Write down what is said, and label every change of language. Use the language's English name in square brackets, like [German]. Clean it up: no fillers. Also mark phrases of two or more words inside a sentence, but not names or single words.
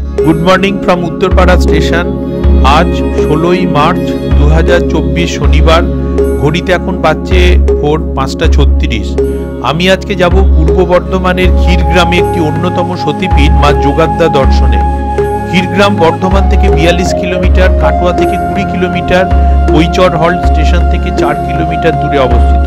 [English] Good morning from Uttarpara station. [Hindi] आज 16 मार्च 2024 शनिवार। [Bangla] घड़ीते এখন বাজছে ভোর 5:36। আমি আজকে যাব পূর্ব বর্ধমানের ক্ষীরগ্রামে একটি অন্যতম সতীপীঠ মা যোগাদ্দা দর্শনে। ক্ষীরগ্রাম বর্ধমান থেকে 42 কিলোমিটার, কাটোয়া থেকে 20 কিলোমিটার, কৈচর হল্ট স্টেশন থেকে 4 কিলোমিটার দূরে অবস্থিত।